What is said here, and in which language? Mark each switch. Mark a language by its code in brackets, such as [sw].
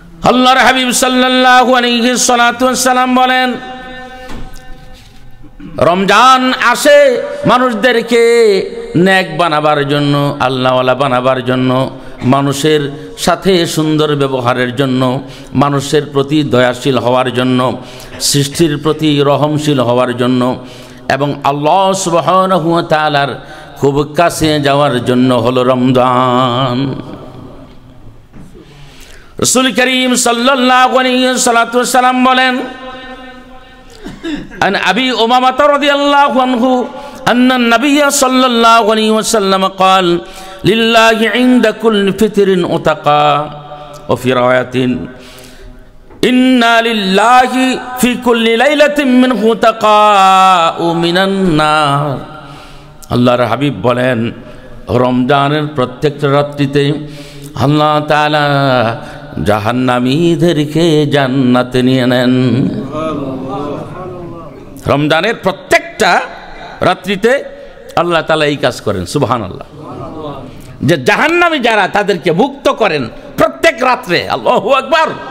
[bn] আল্লাহর হাবিব সাল্লাল্লাহু আলাইহি সাল্লাম বলেন, রমজান আসে মানুষদেরকে নেক বানাবার জন্য, আল্লাহওয়ালা বানাবার জন্য, মানুষের সাথে সুন্দর ব্যবহারের জন্য, মানুষের প্রতি দয়াশীল হওয়ার জন্য, সৃষ্টির প্রতি রহমশীল হওয়ার জন্য, এবং আল্লাহ সুবহানাহু ওয়া তাআলার খুব কাছে যাওয়ার জন্য হলো রমজান। রাসূল করিম সাল্লাল্লাহু আলাইহি ওয়াসাল্লাম বলেন, আন আবি উমামা রাদিয়াল্লাহু আনহু [ar] أن النبي صلى الله عليه وسلم قال لله عند كل فطر أتقى وفي رواية إن لله في كل ليلة منه أتقاء من النار। [bn] আল্লাহর হাবিব বলেন, রমজানের প্রত্যেকটা রাত্রিতে আল্লাহ তাআলা জাহান্নামীদেরকে জান্নাতে নিয়ে নেন। রমজানের প্রত্যেকটা রাত্রিতে আল্লাহ তাআলা এই কাজ করেন, সুবহানাল্লাহ, যে জাহান্নামী যারা তাদেরকে মুক্ত করেন প্রত্যেক রাত্রে। আল্লাহু আকবার।